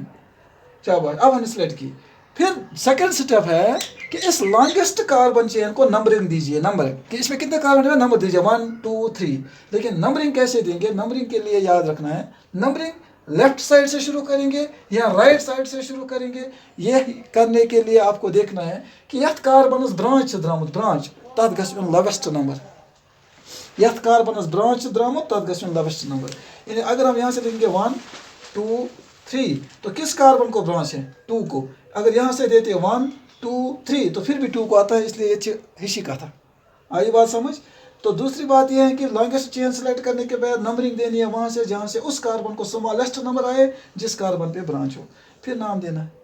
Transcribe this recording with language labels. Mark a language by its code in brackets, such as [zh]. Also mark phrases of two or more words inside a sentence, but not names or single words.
[hi] शाबाश, अब हमने सिलेक्ट की। फिर [en] second step [hi] है कि इस [en] longest carbon chain [hi] को नंबरिंग दीजिए, नंबर कि इसमें कितने कार्बन है नंबर दीजिए 1 2 3। लेकिन नंबरिंग कैसे देंगे? नंबरिंग के लिए याद रखना है, नंबरिंग [en] left side [hi] से शुरू करेंगे या [en] right side [hi] से शुरू करेंगे। यह करने के लिए आपको देखना है कि [ks] यथ कार्बनस ब्रांच द्रामुत, ब्रांच तथ गछुन [en] lowest number, [ks] यथ कार्बनस ब्रांच द्रामुत तथ गछुन [en] lowest number. [hi] यानी अगर हम यहाँ से लिखेंगे 1 2 3 तो किस कार्बन को ब्रांच है? 2 को। अगर यहाँ से देते 1 2 3 तो फिर भी 2 को आता है, इसलिए ये हिशी का था। [ks] आई बात समझ? [hi] तो दूसरी बात यह है कि [en] longest chain select [hi] करने के बाद नंबरिंग देनी है वहाँ से जहाँ से उस कार्बन को [en] smallest number [hi] आए जिस कार्बन पे ब्रांच हो, फिर नाम देना है।